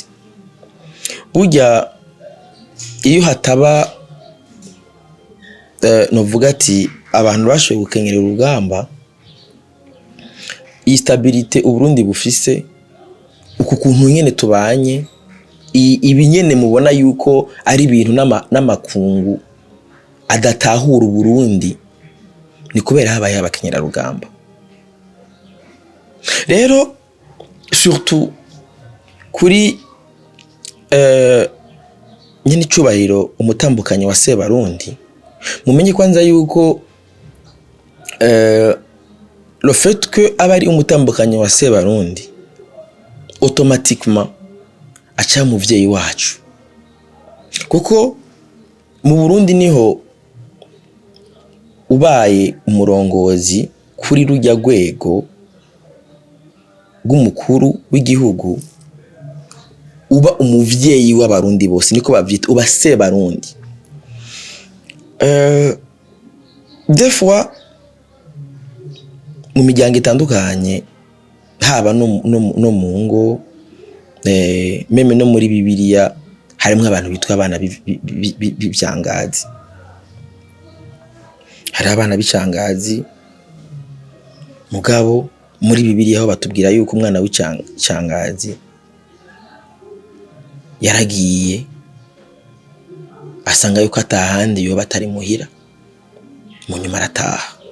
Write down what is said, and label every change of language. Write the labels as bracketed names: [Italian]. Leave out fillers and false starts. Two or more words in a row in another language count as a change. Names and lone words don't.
[Rundi] Burya iyo hataba novuga ati abantu bashoboye gukenyera urugamba, stabilité Uburundi bufise uku kuntu nyene tubanye, ibi nyene mubona yuko ari ibintu n'amakungu adatahura Uburundi, ni kubera habaye abakenyera rugamba. rero surtout kuri nyine icubahiro umutambukanyi wa Sebarundi mumenye kwanza yuko [French] le fait que [Rundi] abari umutambukanyi wa Sebarundi automatiquement aca muvyeyi wacu kuko mu Burundi niho ubaye umurongozi kuri rujya rwego rw'umukuru w'igihugu uba umuvyeyi w'abarundi bose niko bavyita uba Sebarundi. [French] Des fois [Rundi] mu miryango itandukanye haba no mu ngo meme no muri Bibiliya harimo abantu bitwa abana b'ibyangazi. Hari abana b'icyangazi mugabo muri Bibiliya aho batubwira yuko umwana w'icyangazi yaragiye asanga yuko atahandi yo batari muhira mu nyuma arataha.